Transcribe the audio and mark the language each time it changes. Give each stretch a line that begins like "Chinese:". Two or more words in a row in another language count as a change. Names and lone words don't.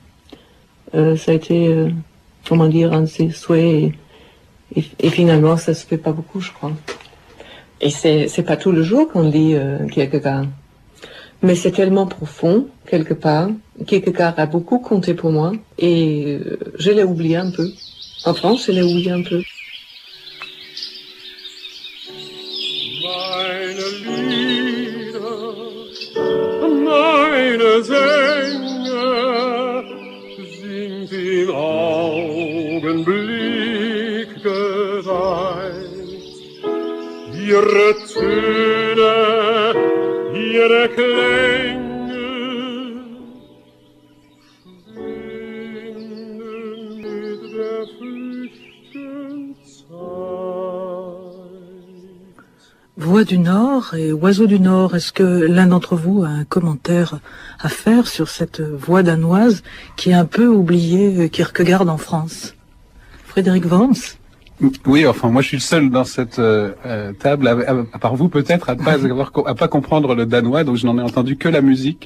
French: Ça a été, comment dire, un de ses souhaits, et finalement ça se fait pas beaucoup, je crois. Et c'est pas tout le jour qu'on lit Kierkegaard. Mais c'est tellement profond, quelque part. Kierkegaard a beaucoup compté pour moi, et je l'ai oublié un peu. En France, je l'ai oublié un peu.
German: Meine Sänger sind im Augenblick gereizt. Ihre Töne, ihre Klänge schwingen mit der Flüchten Zeit.
French: Voix du Nord et Oiseaux du Nord, est-ce que l'un d'entre vous a un commentaire à faire sur cette voix danoise qui a un peu oublié Kierkegaard en France? Frédéric Worms? Oui, enfin, moi je suis le seul dans cette table, à part vous peut-être, à pas comprendre le danois, donc je n'en ai entendu que la musique.